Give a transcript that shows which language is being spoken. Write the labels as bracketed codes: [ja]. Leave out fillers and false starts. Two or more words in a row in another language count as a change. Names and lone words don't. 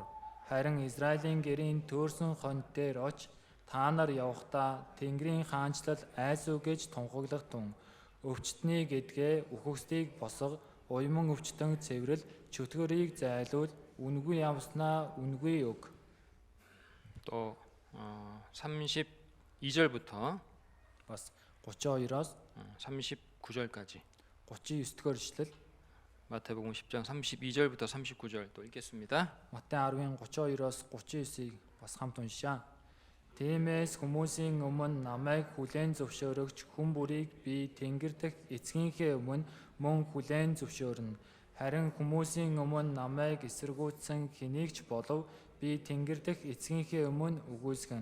[mn] Харин Израилийн гэрийн төөрсөн хонь дээр оч та нар явахдаа Тэнгэрийн хаанчлал айсуу гэж тунхаглах тун. Өвчтнийг эдгээ, үхэгсдийг босго, уйман өвчтөн цэврэл, чөтгөрийг зайлуул, үнгүй явснаа үнгүй өг. [ko] 또 32절부터 [mn] Бас 32-оос [ko] 39절까지 [mn] 39 дугаар ишлэл. [ko] 마태복음 10장 32절부터 39절 또 읽겠습니다. [mn] Матай 10-ын 32-оос 39-ыг бас хамт уншаа. Тиймээс хүмүүсийн өмнө намайг хүлээн зөвшөөрөгч хүн бүрийг би Тэнгэр дэх эцгийнхээ өмнө мөн хүлээн зөвшөөрнө. Харин хүмүүсийн өмнө намайг эсэргүүцсэн хэнийг ч болов би Тэнгэр дэх эцгийнхээ өмнө үгүйсгэн.